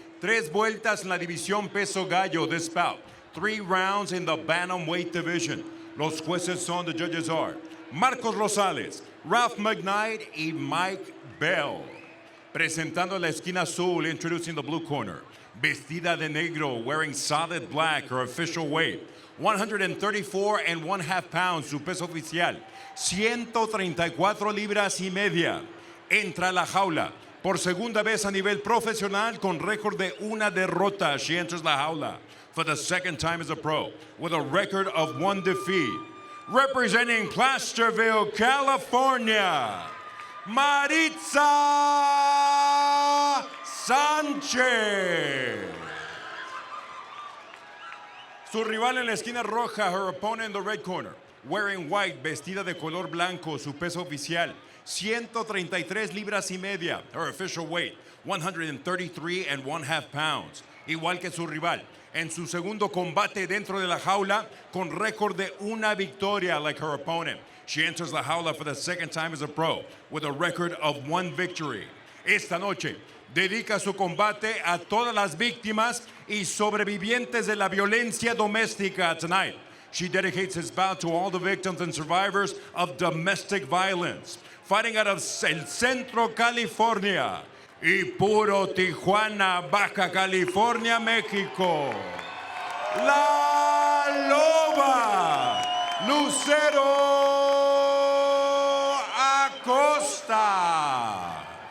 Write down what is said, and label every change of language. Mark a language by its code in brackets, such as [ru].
[es] 3 vueltas en la división peso gallo [en] this bout. 3 rounds in the bantamweight division. [es] Los jueces son, [en] the judges are [es] Marcos Rosales, Ralph McKnight y Mike Bell. Presentando la esquina azul, [en] introducing the blue corner. [es] Vestida de negro, [en] wearing solid black, her official weight. 134 and 1/2 pounds, [es] su peso oficial. 134 libras y media. Entra a la jaula por segunda vez a nivel profesional con récord de 1 derrota. [en] She enters [es] la jaula [en] for the second time as a pro with a record of 1 defeat. Representing Placerville, California, Maritza Sanchez. [es] Su rival en la esquina roja, [en] her opponent in the red corner, wearing white, [es] vestida de color blanco, su peso oficial, 133 libras y media, [en] her official weight, 133 and 1/2 pounds. [es] Igual que su rival, en su segundo combate dentro de la jaula, con récord de 1 victoria, [en] like her opponent. She enters [es] la jaula [en] for the second time as a pro, with a record of 1 victory. [es] Esta noche, dedica su combate a todas las víctimas y sobrevivientes de la violencia doméstica. [en] Tonight, she dedicates this bout to all the victims and survivors of domestic violence. Fighting out of El Centro, California, y Puro Tijuana, Baja California, México, La Loba, Lucero Acosta.